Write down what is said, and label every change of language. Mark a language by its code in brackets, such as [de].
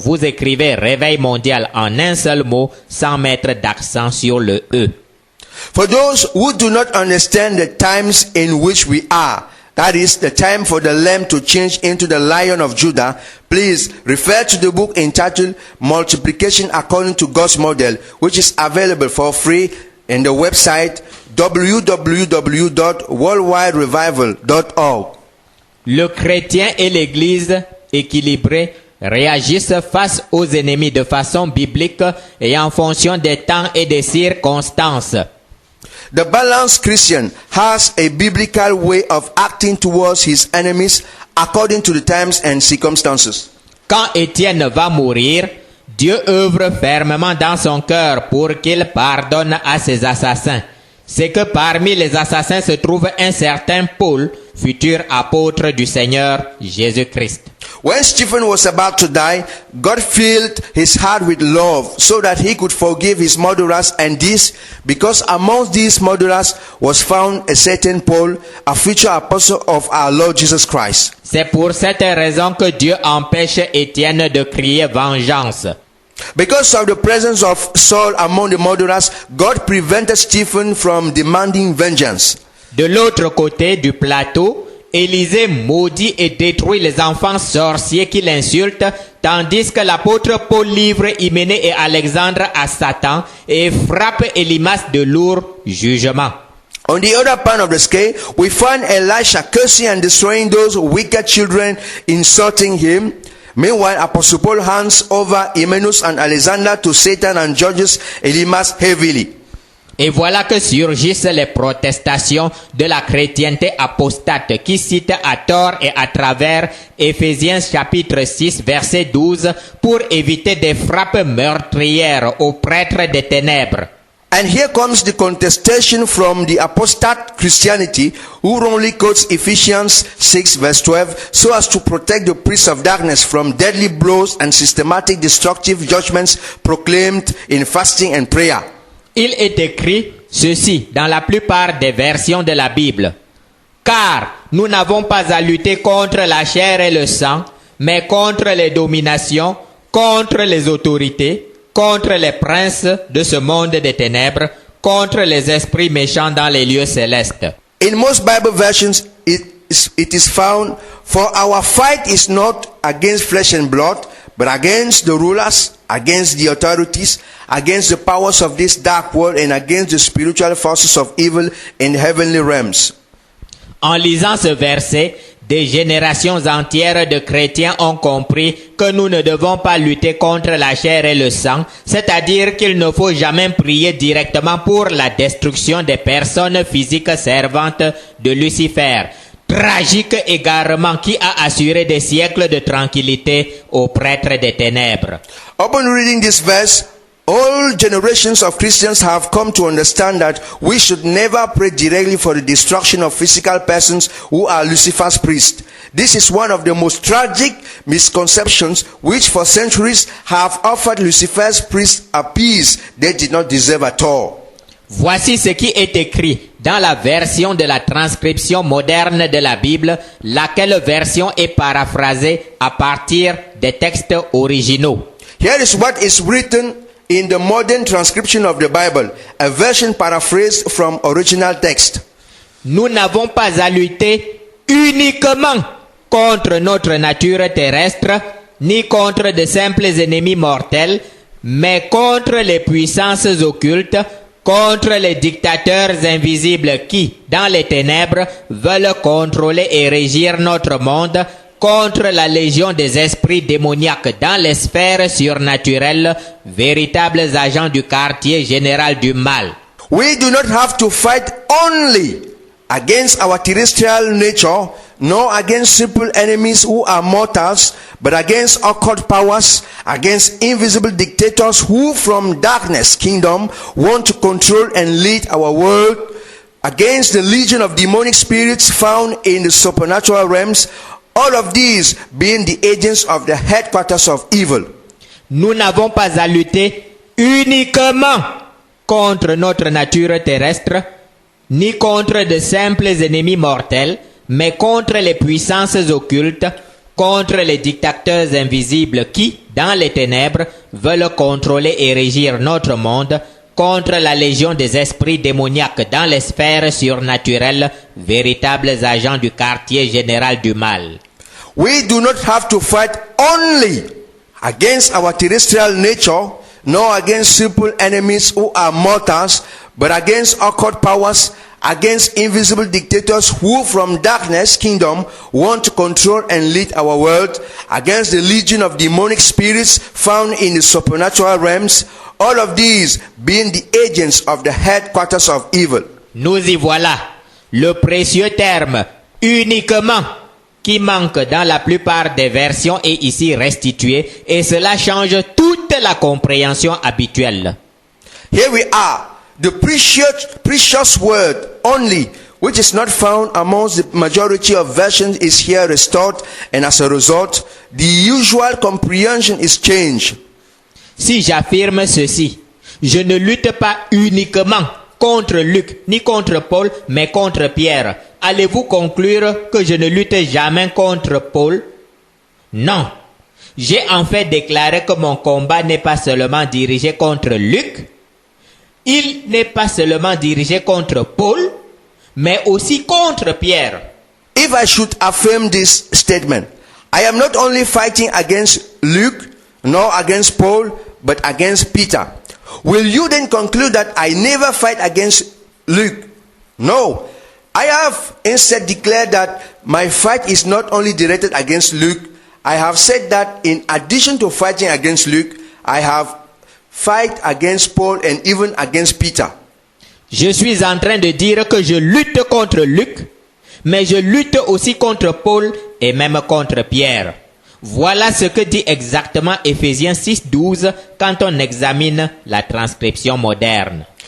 [fr] Vous écrivez Réveil mondial en un seul mot sans mettre d'accent sur le E. [en] For those who do not understand the times in which we are, that is the time for the Lamb to change into the Lion of Judah, please refer to the book entitled Multiplication According to God's Model, which is available for free in the website www.worldwiderevival.org. [fr] Le chrétien et l'Église équilibrée réagissent face aux ennemis de façon biblique et en fonction des temps et des circonstances. [en] The balanced Christian has a biblical way of acting towards his enemies according to the times and circumstances. [fr] Quand Étienne va mourir, Dieu œuvre fermement dans son cœur pour qu'il pardonne à ses assassins. C'est que parmi les assassins se trouve un certain Paul, futur apôtre du Seigneur Jésus-Christ. [en] When Stephen was about to die, God filled his heart with love so that he could forgive his murderers, and this because amongst these murderers was found a certain Paul, a future apostle of our Lord Jesus Christ. [fr] C'est pour cette raison que Dieu empêche Étienne de crier vengeance. [en] Because of the presence of Saul among the murderers, God prevented Stephen from demanding vengeance. [fr] De l'autre côté du plateau, Élisée maudit et détruit les enfants sorciers qui l'insultent, tandis que l'apôtre Paul livre Hyménée et Alexandre à Satan et frappe Élymas de lourds jugements. [en] On the other part of the scale, we find Elisha cursing and destroying those wicked children, insulting him. Meanwhile, Apostle Paul hands over Hymenaeus and Alexander to Satan and judges Elymas heavily. [fr] Et voilà que surgissent les protestations de la chrétienté apostate qui cite à tort et à travers Éphésiens chapitre 6 verset 12 pour éviter des frappes meurtrières aux prêtres des ténèbres. [en] And here comes the contestation from the apostate Christianity, who wrongly quotes Ephesians 6 verse 12 so as to protect the priests of darkness from deadly blows and systematic destructive judgments proclaimed in fasting and prayer. [fr] Il est écrit ceci dans la plupart des versions de la Bible. Car nous n'avons pas à lutter contre la chair et le sang, mais contre les dominations, contre les autorités, contre les princes de ce monde des ténèbres, contre les esprits méchants dans les lieux célestes. [en] In most Bible versions, it is found, for our fight is not against flesh and blood, but against the rulers, against the authorities, against the powers of this dark world, and against the spiritual forces of evil in heavenly realms. [fr] En lisant ce verset, des générations entières de chrétiens ont compris que nous ne devons pas lutter contre la chair et le sang, c'est-à-dire qu'il ne faut jamais prier directement pour la destruction des personnes physiques servantes de Lucifer. Tragique égarement qui a assuré des siècles de tranquillité aux prêtres des ténèbres. [en] Upon reading this verse, all generations of Christians have come to understand that we should never pray directly for the destruction of physical persons who are Lucifer's priests. This is one of the most tragic misconceptions which for centuries have offered Lucifer's priests a peace they did not deserve at all. [fr] Voici ce qui est écrit dans la version de la transcription moderne de la Bible, laquelle version est paraphrasée à partir des textes originaux. [en] Here is what is written in the modern transcription of the Bible, a version paraphrased from original text. [fr] Nous n'avons pas à lutter uniquement contre notre nature terrestre, ni contre de simples ennemis mortels, mais contre les puissances occultes, contre les dictateurs invisibles qui, dans les ténèbres, veulent contrôler et régir notre monde, contre la légion des esprits démoniaques dans les sphères surnaturelles, véritables agents du quartier général du mal. [en] We do not have to fight only against our terrestrial nature, nor against simple enemies who are mortals, but against occult powers, against invisible dictators who from darkness kingdom want to control and lead our world, against the legion of demonic spirits found in the supernatural realms, all of these being the agents of the headquarters of evil. [fr] Nous n'avons pas à lutter uniquement contre notre nature terrestre, ni contre de simples ennemis mortels, mais contre les puissances occultes, contre les dictateurs invisibles qui, dans les ténèbres, veulent contrôler et régir notre monde, contre la légion des esprits démoniaques dans les sphères surnaturelles, véritables agents du quartier général du mal. [en] We do not have to fight only against our terrestrial nature, nor against simple enemies who are mortals, but against occult powers, against invisible dictators who from darkness kingdom want to control and lead our world, against the legion of demonic spirits found in the supernatural realms, all of these being the agents of the headquarters of evil. [fr] Nous y voilà, le précieux terme « uniquement » qui manque dans la plupart des versions est ici restitué et cela change toute la compréhension habituelle. [en] Here we are. The precious word only, which is not found amongst the majority of versions, is here restored, and as a result, the usual comprehension is changed. [fr] Si j'affirme ceci, je ne lutte pas uniquement contre Luc ni contre Paul, mais contre Pierre. Allez-vous conclure que je ne lutte jamais contre Paul? Non. J'ai en fait déclaré que mon combat n'est pas seulement dirigé contre Luc, il n'est pas seulement dirigé contre Paul, mais aussi contre Pierre. [en] If I should affirm this statement, I am not only fighting against Luke, nor against Paul, but against Peter. Will you then conclude that I never fight against Luke? No. I have instead declared that my fight is not only directed against Luke. I have said that in addition to fighting against Luke, I have fight against Paul and even against Peter. [fr] Je suis en train de dire que je lutte contre Luc, mais je lutte aussi contre Paul et même contre Pierre. Voilà ce que dit exactement Éphésiens 6:12 quand on examine la transcription moderne.